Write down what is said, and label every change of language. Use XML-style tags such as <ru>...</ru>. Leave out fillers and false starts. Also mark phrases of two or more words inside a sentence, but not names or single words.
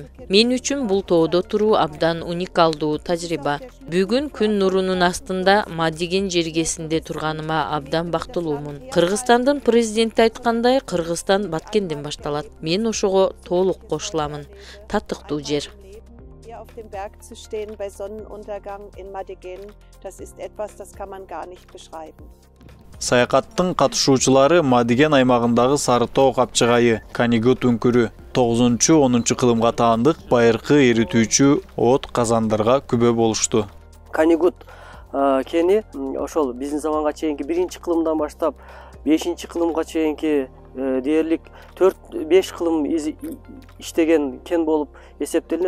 <ky>Мен үчүн бул тоодо туруу абдан уникалдуу тажрыйба. Бүгүн күн нурунун астында Мадыген жергесинде турганыма абдан бактылуумун. Кыргызстандын президенти айткандай, Кыргызстан Баткенден башталат. Мен ошого толук кошуламын. Татыктуу жер.</ky> <de>Auf dem Berg zu stehen bei Sonnenuntergang in Madigen, das ist etwas, das kann man gar nicht beschreiben.</de> <ky>Саякаттын катышуучулары Мадыген аймагындагы Сарытоо капчыгайы, Канигут үңкүрү, 9-10 кылымга таандык байыркы эритүүчү от казандарга күбө болушту. Канигут кени ошол биздин заманга чейинки 1-кылымдан баштап 5-кылымга чейинки дээрлик 4-5 кылым иштеген кен болуп эсептелинет.</ky>